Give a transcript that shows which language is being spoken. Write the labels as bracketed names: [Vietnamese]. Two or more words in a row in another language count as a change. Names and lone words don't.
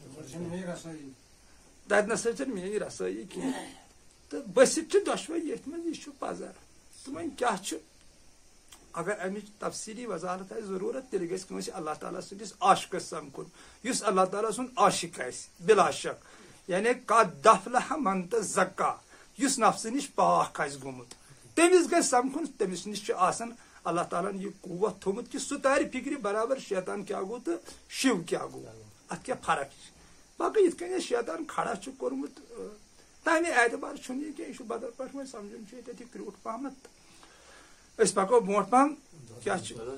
[Kashmiri] تتہِ نسا چھنہٕ میٲنۍ رسٲیی کینٛہہ تہٕ بٔسِتھ چھِ دۄشوے ییٚتھۍ منٛز یہِ چھُ پزر تہٕ وۄنۍ کیٛاہ چھُ اگر امِچ تفصیٖلی وضاحت آسہِ ضروٗرت تیٚلہِ گژھِ کٲنٛسہِ اللہ تعالیٰ سٕنٛدِس عاشقس سمکھُن یُس اللہ تعالیٰ سُنٛد عاشق آسہِ بلا شک یعنی [Arabic] قد افلح من تزکا [Kashmiri] یُس نفسہٕ نِش پاک آسہِ گوٚمُت تٔمِس گژھِ سمکھُن تٔمِس نِش چھُ آسان اللہ تعالیٰ ہن یہِ قوت تھوٚمُت کہِ سُہ تارِ فِکرِ برابر شیطان کیٛاہ گوٚو تہٕ شِو کیٛاہ گوٚو اتھ کیٛاہ فرق چھِ باقٕے یِتھ کٔنۍ اَسہِ شیطان کھڑا چھُ کوٚرمُت تمہِ اعتبار چھُنہٕ یہِ کینٛہہ یہِ چھُ بدل پٲٹھۍ وۄنۍ سمجُن چھُ ییٚتٮ۪تھ یہِ کرٛوٗٹھ پہمتھ أسۍ پکو برونٛٹھ پہم کیٛاہ چھُ